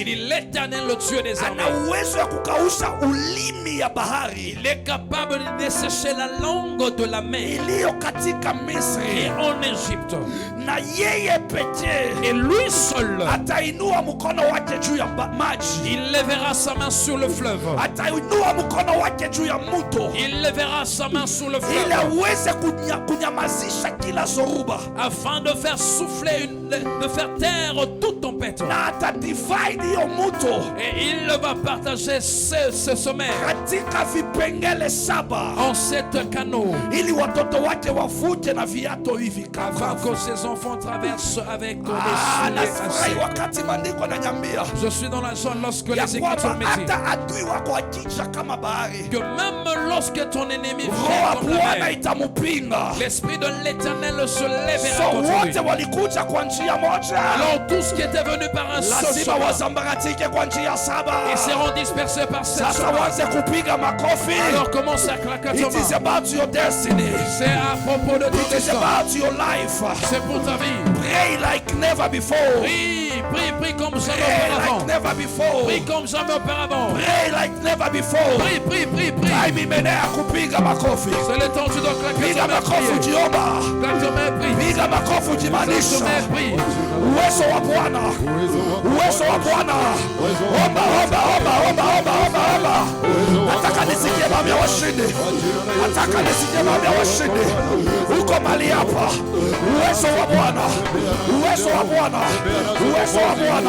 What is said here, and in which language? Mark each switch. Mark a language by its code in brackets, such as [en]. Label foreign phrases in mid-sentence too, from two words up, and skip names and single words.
[fr] dit l'Éternel, le Dieu des [sw] ana [fr] armées, [sw] uwezo ya kukausha ulimi ya bahari [fr] il est capable de dessécher la langue de la mer [sw] iliyo katika [fr] et [sw] Misri, [fr] en Égypte. [sw] na yeye pekee [fr] Et lui seul, [sw] atainua mkono wake juu ya maji, [fr] il lèvera sa main sur le fleuve. [sw] atainua mkono wake juu ya mto, [fr] Il lèvera sa main sur le [sw] ili [fr] fleuve [sw] aweze kunyamazisha kila zoruba, [fr] afin de faire souffler, de faire taire toute tempête. [sw] na atadivide hiyo mto [fr] Et il va partager ce sommet [sw] katika vipengele 7 [fr] en 7 canaux, [sw] ili watoto wake wavuje na viato hivi [fr] afin [sw] kakavu. [fr] que ses enfants traversent avec des [sw] Nafurahi [fr] souliers. [sw] wakati maandiko yananiambia [fr] Je suis dans la joie lorsque [sw] ya [fr] les Écritures [sw] kwamba [fr] me disent [sw] hata adui wako akija kama bahari, [fr] que même lorsque ton ennemi [sw] roho [fr] vient [sw] ya [fr] comme la [sw] Bwana [fr] mer, [sw] itamupinga. [fr] l'Esprit de l'Éternel se lèvera [sw] So [fr] contre lui. [sw] wote walikuja kwa njia moja, [fr] Alors tous qui étaient venus par un seul [sw] lazima [fr] chemin, [sw] wasambaratike kwa njia 7. [fr] ils seront dispersés par 7 [sw] Sasa [fr] chemins. [sw] waanze kupiga makofi. [fr] Alors commence à claquer [en] It is about your destiny. [fr] C'est à propos de ton [en] It is [fr] destin. [en] about your life. [fr] C'est pour ta vie. [en] Pray like never before. [fr] Prie, prie, prie comme jamais [en] Pray [fr] auparavant. [en] like never before. [fr] Prie comme jamais auparavant. [en] Pray like never before. [fr] Prie, prie, prie, prie. [sw] Time imenea kupiga makofi. [fr] C'est le temps, tu dois claquer [sw] Piga [fr] ta main, [sw] makofi [fr] prier. [sw] ujiomba. [fr] Claque ta main, prie. [sw] Piga makofi [fr] Claque ta [sw] ujimaanisha. [fr] main, prie. [sw] Uwezo wa Bwana. Uwezo wa Bwana. Omba, omba, omba, omba, omba, omba, omba. Nataka nisikie maombi ya washindi. Nataka nisikie maombi ya washindi. Uko mali hapa. Uwezo wa Bwana. Uwezo wa Bwana. Uwezo wa Bwana.